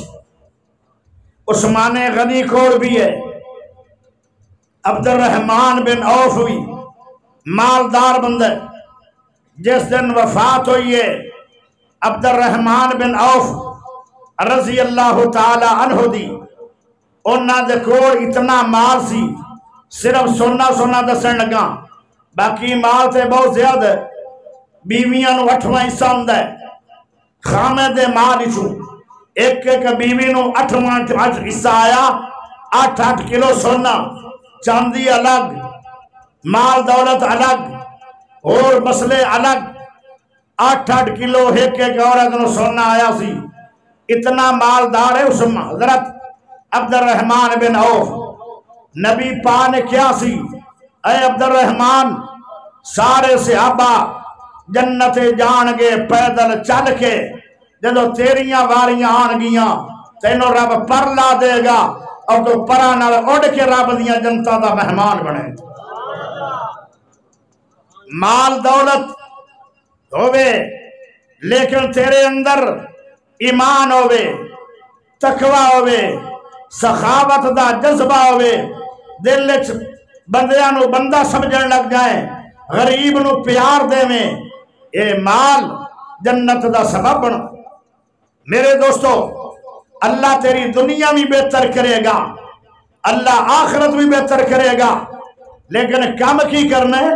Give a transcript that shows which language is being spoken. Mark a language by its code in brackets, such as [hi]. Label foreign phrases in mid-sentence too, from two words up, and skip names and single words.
[pa] عثمان غنی کول بھی ہے، عبد الرحمن بن عوف بھی مالدار بندہ، جس دن وفات ہوئی ہے عبد الرحمن بن عوف رضی اللہ تعالی عنہ دی، انہاں دے کول اتنا مال سی، صرف سونا دسن لگا، باقی مال تے بہت زیادہ ہے، بیویاں نو 8واں حصہ ہوندا ہے، خامے دے مال وچوں ایک بیوی نو 8واں حصہ آیا، 8 کلو سونا، چاندی الگ، مال دولت الگ، اور مسئلے الگ، 8 کلو ایک عورت نو سونا آیا سی۔ اتنا مالدار ہے اس حضرت عبد الرحمن بن عوف۔ نبی پاک نے کیا سی، اے عبد الرحمن، سارے صحابہ جنت جان گے پیدل چل کے، جدو تیریاں واریاں آن گیاں تینوں رب پر لا دے گا، اور تو پرا نال اڑ کے رب دیاں جنتاں دا مہمان بنے۔ مال دولت ہوئے لیکن تیرے اندر ایمان ہوئے، تقوی ہوئے، سخاوت دا جذبہ ہوئے، دل وچ بندیاں نو بندہ سمجھن لگ جائے، غریب نو پیار دے میں، اے مال جنت دا سبب بن۔ میرے دوستو، اللہ تیری دنیا بھی بہتر کرے گا، اللہ آخرت بھی بہتر کرے گا، لیکن کام کی کرنا ہے؟